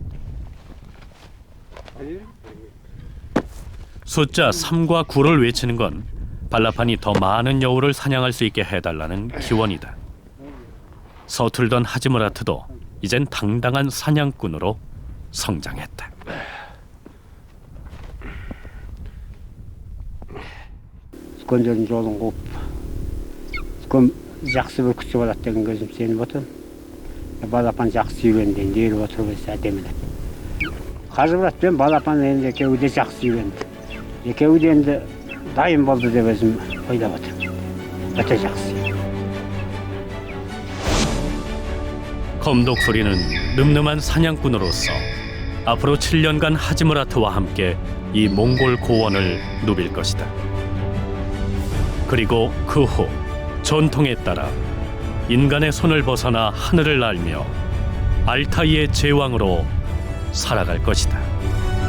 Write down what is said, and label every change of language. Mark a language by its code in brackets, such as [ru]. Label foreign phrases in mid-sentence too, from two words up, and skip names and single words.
[ko] 숫자 3과 9를 외치는 건 발라판이 더 많은 여우를 사냥할 수 있게 해달라는 기원이다. 서툴던 하지무라트도 이젠 당당한 사냥꾼으로 성장했다. [kk] 건전 жолын қуып кім жақсы бір күтіп алады деген көзім сеніп отыр. Балапан жақсы үйренді, енді еріп отырып өсі әдемілеп. Қажымұрат пен балапан енді екеуі де жақсы үйренді. Екеуі де енді дайын болды деп өзім ойлап отырмын. өте жақсы. [ko] 검독소리는 늠름한 사냥꾼으로서 앞으로 7년간 하지무라트와 함께 이 몽골 고원을 누빌 것이다. 그리고 그 후 전통에 따라 인간의 손을 벗어나 하늘을 날며 알타이의 제왕으로 살아갈 것이다.